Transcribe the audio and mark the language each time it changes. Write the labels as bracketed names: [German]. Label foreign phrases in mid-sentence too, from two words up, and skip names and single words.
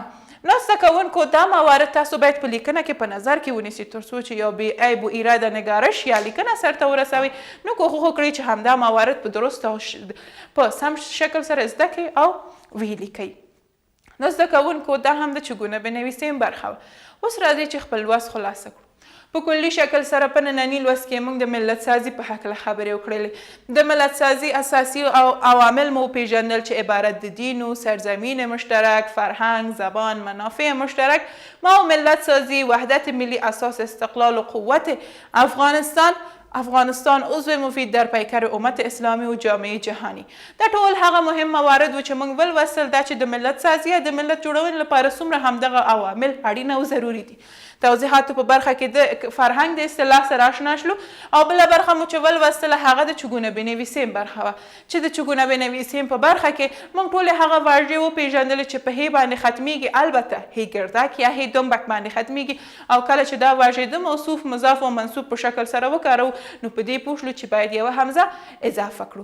[Pashto] نو زده کوونکو دا موارد تاسو باید په لیکنه کې په نظر کې ونیسئ تر څو چې یو بې عیب و ایراده نگارش یا لیکنه سرته ورسوئ نو کوښښ وکړئ چې همدا موارد په درست او په سم شکل سره زده کړئ او ویې لیکئ. نو زده کوونکو دا هم د چګونه بنویسیم برخه وه. اوس راځئ چې خپل لوست خلاصه کړو. په کلي شکل سره په ننني لوست کې موږ د ملت سازي په هکله خبرې وکړلې. د ملت سازي اساسي عوامل مو وپېژندل چې عبارت د [Persian] دین و سرزمین مشترک، فرهنگ، زبان، منافع مشترک ما و ملت سازی، وحدت ملی، اساس استقلال و قوت افغانستان عضو مفید در پیکر امت اسلامی و جامعه جهانی. [Pashto] دا ټول هغه مهم موارد و چې موږ ولوستل دا چې د ملت سازي یا د ملت جوړونې لپاره څومره همدغه عوامل اړینه او ضروري دي. توضیحاتو په برخه کې د فرهنګ د اصطلاح سره آشنا شلو او بله برخه مو چې ولوستله هغه د چګونه بنویسیم برخه وه چې د چګونه بنویسیم په برخه کې موږ ټولې هغه واژې وپېژندلې چې په هی باندې ختمیږي البته هی ګردک یا هی دنبک باندې ختمیږي او کله چې دا واژې د موصوف مضاف او منصوب په شکل سره وکاروو نو په دې پوه شلو چې باید یوه همزه اضافه کړو.